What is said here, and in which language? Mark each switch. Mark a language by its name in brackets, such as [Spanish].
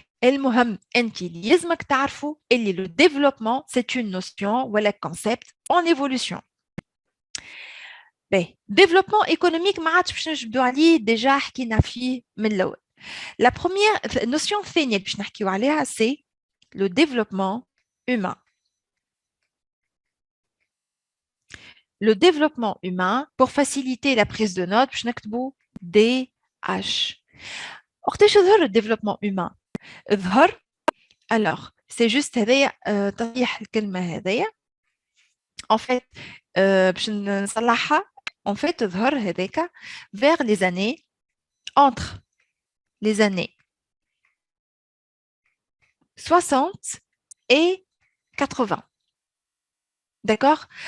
[Arabic] المهم أنت لازمك تعرفوا اللي [French] le développement c'est une notion ولا concept en évolution. développement économique [Arabic] ما عادش باش نجبدوا عليه déjà حكينا فيه من الأول. [French] La première notion [Arabic] الثانية اللي باش نحكيو عليها [French] c'est le développement humain. Le développement humain, pour faciliter la prise de notes, [Arabic] باش نكتبوا [French] DH. [Arabic] وقتاش يظهر [French] le développement humain؟ [Arabic] يظهر [French] alors c'est juste [Arabic] هذايا تصحيح الكلمة هذايا. [French] En fait [Arabic] باش نصلحها [French] en fait [Arabic] يظهر هذاك [French] vers les années entre les années 60 et 80. D'accord?